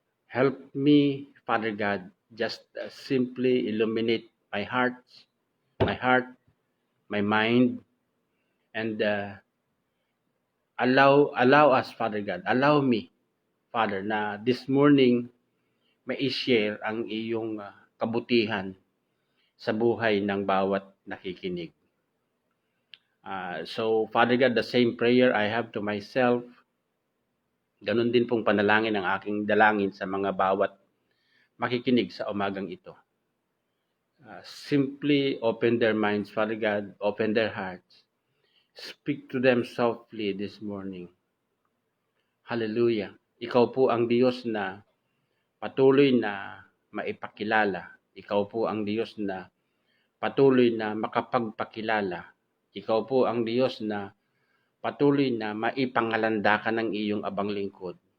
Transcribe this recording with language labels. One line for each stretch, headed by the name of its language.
English: Help me, Father God, just simply illuminate my heart, my mind, and allow us, Father God, allow me, Father, na this morning
Filipino: ma-share ang iyong kabutihan sa buhay ng bawat nakikinig.
English: So, Father God, the same prayer I have to myself,
Filipino: ganun din pong panalangin ang aking dalangin sa mga bawat makikinig sa umagang ito.
English: Simply open their minds, Father God, open their hearts. Speak to them softly this morning. Hallelujah.
Filipino: Ikaw po ang Diyos na patuloy na maipakilala. Ikaw po ang Diyos na patuloy na makapagpakilala. Ikaw po ang Diyos na patuloy na maipangalandakan ng iyong abang lingkod.